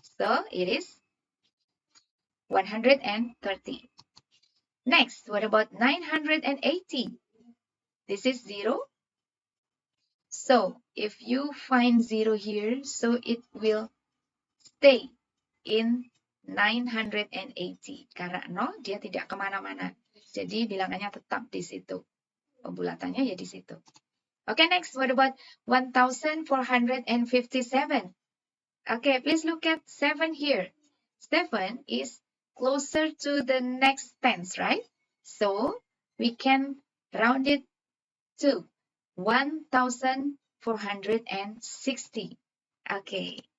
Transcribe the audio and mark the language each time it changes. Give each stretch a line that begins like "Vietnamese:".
English: So, it is 130. Next, what about 980? This is 0. So, if you find 0 here, so it will stay in 980.
Indonesian: Karena 0, dia tidak kemana-mana. Jadi, bilangannya tetap di situ. Pembulatannya ya di situ.
English: Okay, next, what about 1457? Okay, please look at 7 here. 7 is closer to the next tens, right? So, we can round it to 1460. Okay.